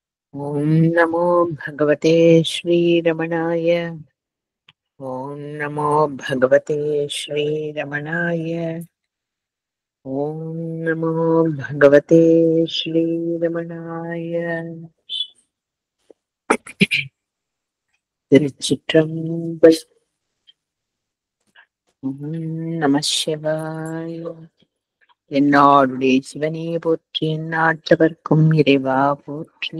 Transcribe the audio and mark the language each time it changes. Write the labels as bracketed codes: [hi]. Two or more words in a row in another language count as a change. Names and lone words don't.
[sa] ॐ नमो भगवते श्रीरमणाय। ॐ नमो भगवते श्रीरमणाय। ॐ नमो भगवते श्रीरमणाय। [ta] திருச்சிற்றம்பலம். [sa] नम शिवाय. [ta] என்னாடுடைய சிவனே போற்றி, எந்நாட்டவர்க்கும் இறைவா போற்றி.